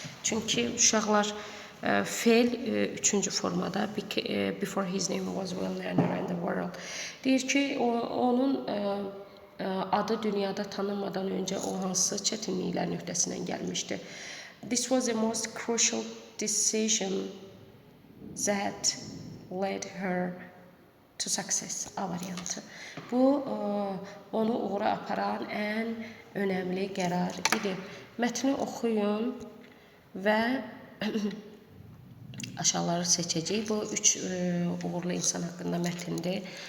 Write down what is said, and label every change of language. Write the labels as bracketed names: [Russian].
[Azerbaijani] Çünki uşaqlar fail üçüncü formada [English] before his name was well known around the world. [Azerbaijani] Deyir ki, onun adı dünyada tanınmadan öncə o hansı çətinliklərin öhdəsindən gəlmişdi. [English] This was the most crucial decision that led her to success. [Azerbaijani] A variantı. Bu onu uğura aparan ən önəmli qərar idi. Mətni oxuyun və aşağıları seçəcəyik. Bu 3 uğurlu insan haqqında mətindir.